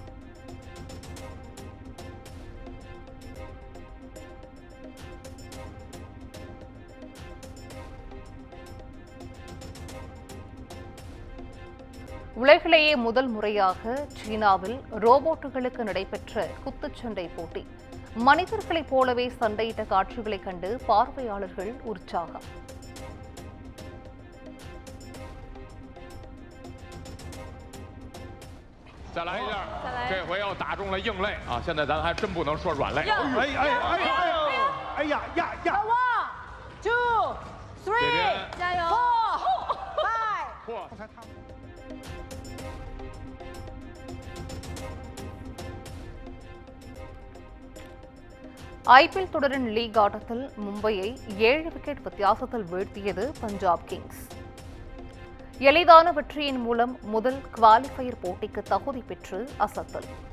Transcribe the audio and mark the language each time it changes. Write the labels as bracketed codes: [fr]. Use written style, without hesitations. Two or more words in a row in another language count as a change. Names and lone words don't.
[ta] உலகிலேயே முதல் முறையாக சீனாவில் ரோபோட்டுகளுக்கு நடைபெற்ற குத்துச்சண்டை போட்டி. மனிதர்களைப் போலவே சண்டையிட்ட காட்சிகளைக் கண்டு பார்வையாளர்கள் உற்சாகம். [zh] 再来一下，这回要打中了硬肋啊！现在咱还真不能说软肋。哎呀呀！1, 2, 3，加油 ！4, 5。 [ta] IPL தொடரின் லீக் ஆட்டத்தில் மும்பையை 7 விக்கெட் வித்தியாசத்தில் வீழ்த்தியது பஞ்சாப் கிங்ஸ். எளிதான வெற்றியின் மூலம் முதல் குவாலிஃபயர் போட்டிக்கு தகுதி பெற்று அசத்தல்.